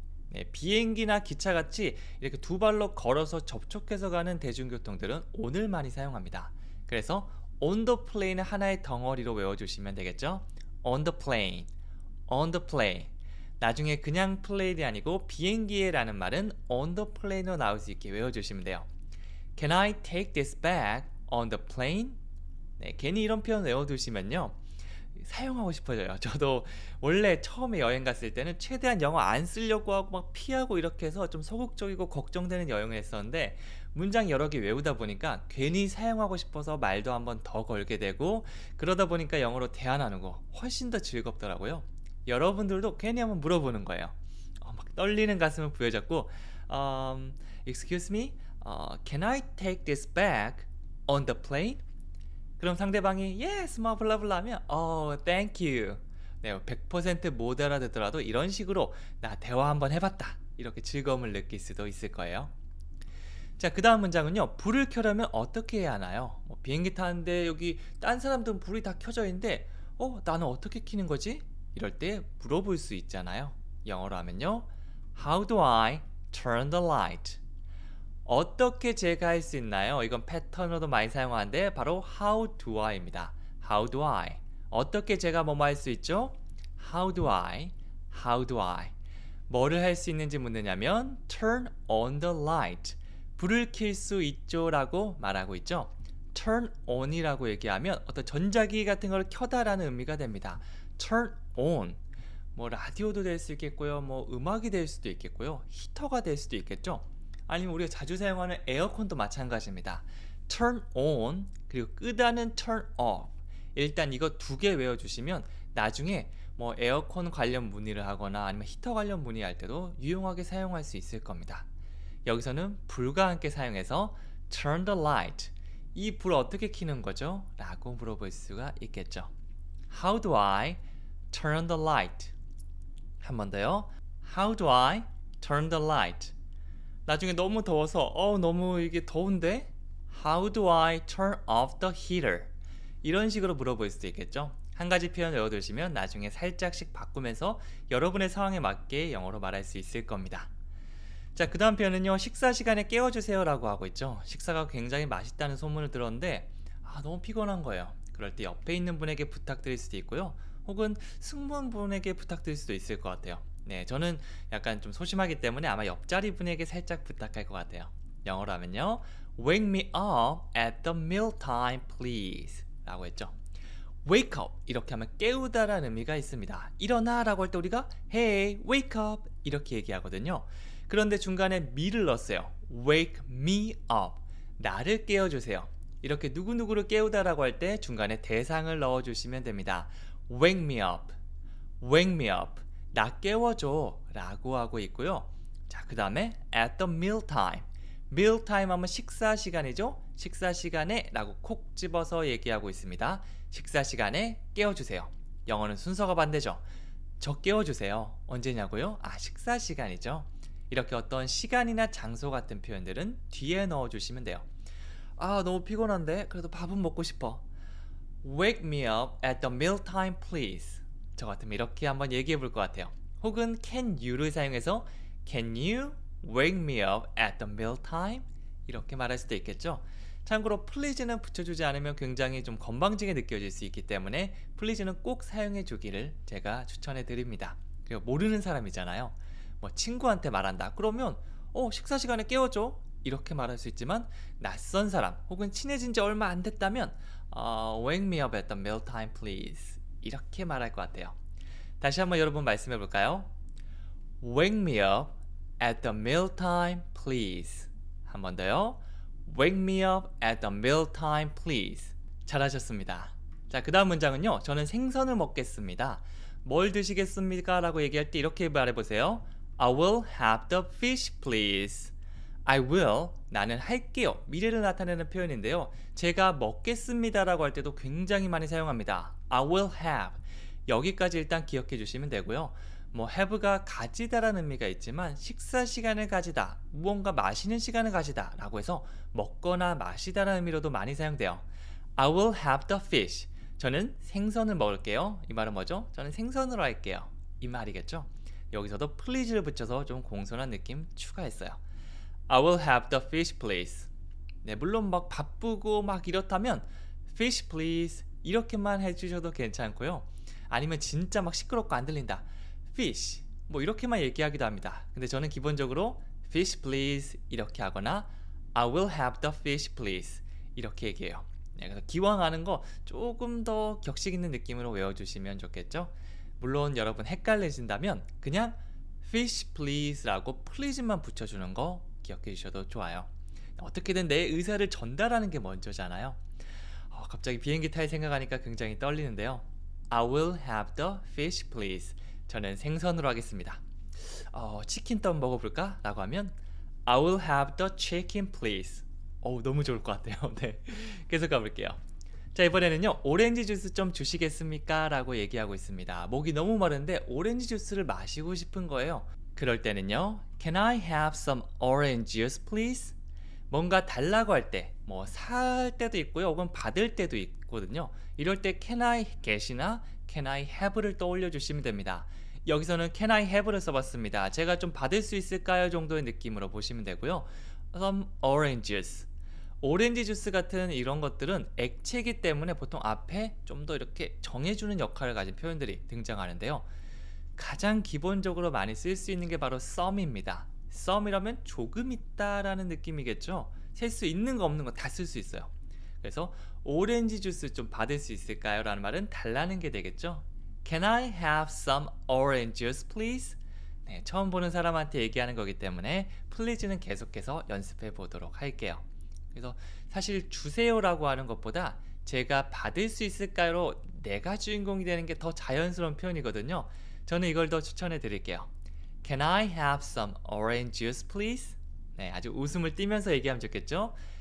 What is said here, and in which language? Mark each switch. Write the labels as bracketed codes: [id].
[ko] 네, 비행기나 기차같이 이렇게 두 발로 걸어서 접촉해서 가는 대중교통들은 on을 많이 사용합니다. 그래서 [en] on the plane [ko] 을 하나의 덩어리로 외워주시면 되겠죠? [en] On the plane, on the plane. [ko] 나중에 그냥 플레인이 아니고 비행기에 라는 말은 [en] on the plane [ko] 으로 나올 수 있게 외워주시면 돼요. [en] Can I take this bag on the plane? [ko] 네, 괜히 이런 표현 외워두시면요. 사용하고 싶어져요. 저도 원래 처음에 여행 갔을 때는 최대한 영어 안 쓰려고 하고 막 피하고 이렇게 해서 좀 소극적이고 걱정되는 여행을 했었는데 문장 여러 개 외우다 보니까 괜히 사용하고 싶어서 말도 한번 더 걸게 되고 그러다 보니까 영어로 대화 나누고 훨씬 더 즐겁더라고요. 여러분들도 괜히 한번 물어보는 거예요. 막 떨리는 가슴을 부여잡고 [en] Excuse me, can I take this bag on the plane? [ko] 그럼 상대방이 yes, 뭐 블라블라 하면 [en] thank you. [ko] 네, 100% 못 알아듣더라도 이런 식으로 나 대화 한번 해봤다. 이렇게 즐거움을 느낄 수도 있을 거예요. 자, 그 다음 문장은요. 불을 켜려면 어떻게 해야 하나요? 비행기 타는데 여기 딴 사람들은 불이 다 켜져 있는데 나는 어떻게 켜는 거지? 이럴 때 물어볼 수 있잖아요. 영어로 하면요. [en] How do I turn the light? [ko] 어떻게 제가 할 수 있나요? 이건 패턴으로도 많이 사용하는데 바로 How do I입니다. [en] How do I? [ko] 어떻게 제가 뭐뭐 할 수 있죠? [en] How do I? How do I? [ko] 뭐를 할 수 있는지 묻느냐면 [en] Turn on the light. [ko] 불을 켤 수 있죠? 라고 말하고 있죠. [en] Turn on [ko] 이라고 얘기하면 어떤 전자기기 같은 걸 켜다라는 의미가 됩니다. [en] Turn on. [ko] 뭐 라디오도 될 수 있겠고요. 뭐 음악이 될 수도 있겠고요. 히터가 될 수도 있겠죠. 아니면 우리가 자주 사용하는 에어컨도 마찬가지입니다. [en] Turn on [ko] 그리고 끄다는 [en] turn off. [ko] 일단 이거 두 개 외워주시면 나중에 뭐 에어컨 관련 문의를 하거나 아니면 히터 관련 문의할 때도 유용하게 사용할 수 있을 겁니다. 여기서는 불과 함께 사용해서 [en] turn the light. [ko] 이 불 어떻게 켜는 거죠? 라고 물어볼 수가 있겠죠. [en] How do I turn the light? [ko] 한 번 더요. [en] How do I turn the light? [ko] 나중에 너무 더워서 너무 이게 더운데? [en] How do I turn off the heater? [ko] 이런 식으로 물어볼 수도 있겠죠. 한 가지 표현 외워두시면 나중에 살짝씩 바꾸면서 여러분의 상황에 맞게 영어로 말할 수 있을 겁니다. 자, 그 다음 표현은요. 식사 시간에 깨워주세요 라고 하고 있죠. 식사가 굉장히 맛있다는 소문을 들었는데 너무 피곤한 거예요. 그럴 때 옆에 있는 분에게 부탁드릴 수도 있고요. 혹은 승무원분에게 부탁드릴 수도 있을 것 같아요. 네, 저는 약간 좀 소심하기 때문에 아마 옆자리 분에게 살짝 부탁할 것 같아요. 영어로 하면요. [en] Wake me up at the meal time, please. [ko] 라고 했죠. Wake up 이렇게 하면 깨우다라는 의미가 있습니다. 일어나 라고 할 때 우리가 [en] Hey, wake up [ko] 이렇게 얘기하거든요. 그런데 중간에 me를 넣었어요. [en] Wake me up. [ko] 나를 깨워주세요. 이렇게 누구누구를 깨우다라고 할 때 중간에 대상을 넣어주시면 됩니다. [en] Wake me up. Wake me up. [ko] 나 깨워줘 라고 하고 있고요. 자, 그 다음에 [en] at the meal time. [ko] meal time 하면 식사 시간이죠. 식사 시간에 라고 콕 집어서 얘기하고 있습니다. 식사 시간에 깨워주세요. 영어는 순서가 반대죠. 저 깨워주세요. 언제냐고요? 식사 시간이죠. 이렇게 어떤 시간이나 장소 같은 표현들은 뒤에 넣어주시면 돼요. 아, 너무 피곤한데 그래도 밥은 먹고 싶어. [en] Wake me up at the mealtime, please. [ko] 저 같으면 이렇게 한번 얘기해 볼 것 같아요. [en] 혹은 can you를 [ko] 사용해서 [en] can you wake me up at the mealtime? [ko] 이렇게 말할 수도 있겠죠. 참고로 please는 붙여주지 않으면 굉장히 좀 건방지게 느껴질 수 있기 때문에 please는 꼭 사용해 주기를 제가 추천해 드립니다. 그리고 모르는 사람이잖아요. 뭐 친구한테 말한다 그러면 식사 시간에 깨워줘 이렇게 말할 수 있지만 낯선 사람 혹은 친해진 지 얼마 안 됐다면 [en] wake me up at the mealtime, please [ko] 이렇게 말할 것 같아요. 다시 한번 여러분 말씀해 볼까요? Wake me up at the mealtime, please. 한 번 더요. Wake me up at the mealtime, please. 잘하셨습니다. 자, 그 다음 문장은요. 저는 생선을 먹겠습니다. 뭘 드시겠습니까? 라고 얘기할 때 이렇게 말해보세요. [en] I will have the fish, please. I will, [ko] 나는 할게요. 미래를 나타내는 표현인데요. 제가 먹겠습니다 라고 할 때도 굉장히 많이 사용합니다. [en] I will have. [ko] 여기까지 일단 기억해 주시면 되고요. 뭐 have가 가지다라는 의미가 있지만 식사 시간을 가지다, 무언가 마시는 시간을 가지다 라고 해서 먹거나 마시다라는 의미로도 많이 사용돼요. [en] I will have the fish. [ko] 저는 생선을 먹을게요. 이 말은 뭐죠? 저는 생선으로 할게요. 이 말이겠죠? 여기서도 please를 붙여서 좀 공손한 느낌 추가했어요. [en] I will have the fish, please. [ko] 네, 물론 막 바쁘고 막 이렇다면 [en] fish, please [ko] 이렇게만 해주셔도 괜찮고요. 아니면 진짜 막 시끄럽고 안 들린다. fish 뭐 이렇게만 얘기하기도 합니다. 근데 저는 기본적으로 [en] fish, please [ko] 이렇게 하거나 [en] I will have the fish, please [ko] 이렇게 얘기해요. 네, 그래서 기왕 하는 거 조금 더 격식 있는 느낌으로 외워주시면 좋겠죠. 물론 여러분 헷갈리신다면 그냥 [en] fish, please [ko] 라고 please만 붙여주는 거 기억해 주셔도 좋아요. 어떻게든 내 의사를 전달하는 게 먼저잖아요. 갑자기 비행기 탈 생각하니까 굉장히 떨리는데요. [en] I will have the fish, please. [ko] 저는 생선으로 하겠습니다. 치킨떡 먹어볼까? 라고 하면 [en] I will have the chicken, please. [ko] 너무 좋을 것 같아요. 네, 계속 가볼게요. 자, 이번에는요. 오렌지 주스 좀 주시겠습니까? 라고 얘기하고 있습니다. 목이 너무 마른데 오렌지 주스를 마시고 싶은 거예요. 그럴 때는요. [en] Can I have some orange juice, please? [ko] 뭔가 달라고 할 때, 뭐 살 때도 있고요. 혹은 받을 때도 있거든요. 이럴 때 [en] can I get [ko] 이나 [en] can I have [ko] 를 떠올려 주시면 됩니다. 여기서는 [en] can I have [ko] 를 써봤습니다. 제가 좀 받을 수 있을까요? 정도의 느낌으로 보시면 되고요. [en] Some orange juice. [ko] 오렌지 주스 같은 이런 것들은 액체이기 때문에 보통 앞에 좀 더 이렇게 정해주는 역할을 가진 표현들이 등장하는데요. 가장 기본적으로 많이 쓸 수 있는 게 바로 some입니다. some이라면 조금 있다라는 느낌이겠죠. 셀 수 있는 거 없는 거 다 쓸 수 있어요. 그래서 오렌지 주스 좀 받을 수 있을까요? 라는 말은 달라는 게 되겠죠. [en] Can I have some orange juice, please? [ko] 네, 처음 보는 사람한테 얘기하는 거기 때문에 please는 계속해서 연습해 보도록 할게요. 그래서 사실 주세요라고 하는 것보다 제가 받을 수 있을까요? 내가 주인공이 되는 게 더 자연스러운 표현이거든요. 저는 이걸 더 추천해 드릴게요. [en] Can I have some orange juice, please? [ko] 네, 아주 웃음을 띠면서 얘기하면 좋겠죠?